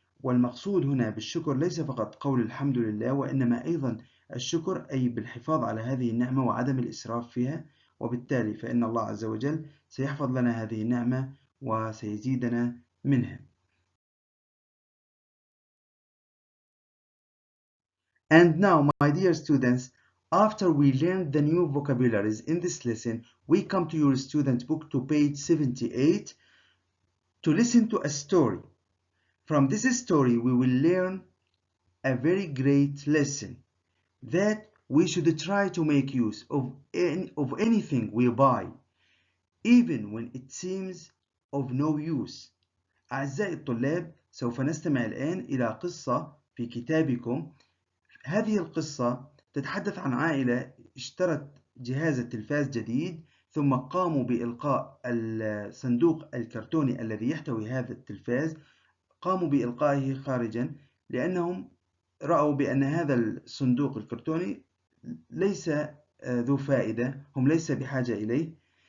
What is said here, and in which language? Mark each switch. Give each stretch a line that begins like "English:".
Arabic: والمقصود هنا بالشكر ليس فقط قول الحمد لله، وإنما أيضا الشكر أي بالحفاظ على هذه النعمة وعدم الإسراف فيها، وبالتالي فإن الله عز وجل سيحفظ لنا هذه النعمة وسيزيدنا منها.
English: And now, my dear students, after we learned the new vocabularies in this lesson, we come to your student book to page 78 to listen to a story. From this story, we will learn a very great lesson that we should try to make use of anything we buy, even when it seems of no use.
Arabic: أعزائي الطلاب، سوف نستمع الآن إلى قصة في كتابكم. هذه القصة تتحدث عن عائلة اشترت جهاز التلفاز جديد، ثم قاموا بإلقاء الصندوق الكرتوني الذي يحتوي هذا التلفاز، قاموا بإلقائه خارجا لأنهم رأوا بأن هذا الصندوق الكرتوني ليس ذو فائدة، هم ليس بحاجة إليه.